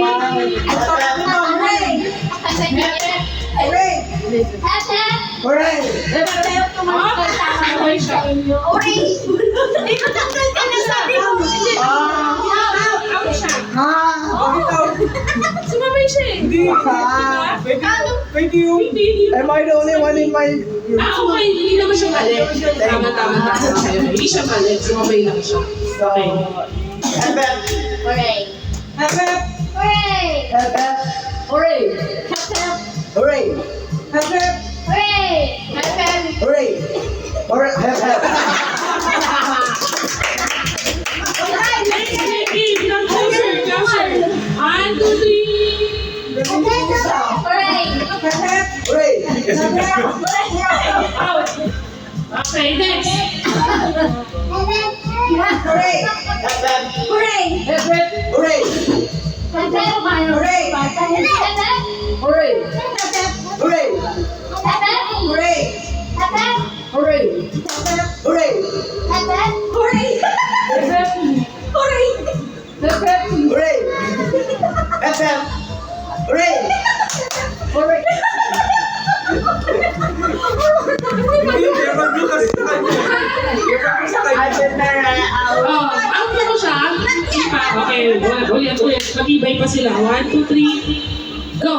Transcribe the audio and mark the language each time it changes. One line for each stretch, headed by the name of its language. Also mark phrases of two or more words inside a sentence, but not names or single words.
English: Hooray. Hooray. Hooray!
Filipino: Sabay siya. Out siya. Sumabay siya eh.
English: Thank you!
Filipino: Hindi.
English: Am I the only one in my group?
Filipino: Okay. Hindi naman siya mali. Tama. Okay. Hindi siya mali. Sumabay lang siya.
English: Okay. Hep hep. Hooray! Hep hep. Hooray! Hep hep. Hooray! Hep hep! Hooray. Hep hep. Hooray! Hep hep! Hooray. Hooray. Hep hep. Closer. 1, 2, 3. Hooray! Hep hep. Hooray. Hep hep. Out. Okay, next. Hooray. Hep hep. Hooray. Hep, hep. Hooray. Hooray. Hooray. Hooray. Hooray. Hooray. Hooray. Hooray. Hep, hep. Hooray. Hep, hep. Hooray. Hep hep. Hooray.
Filipino: Hooray. Oh, out na mo siya. Pa. Okay, ulit. Matibay pa sila. 1, 2, 3.
English: Go.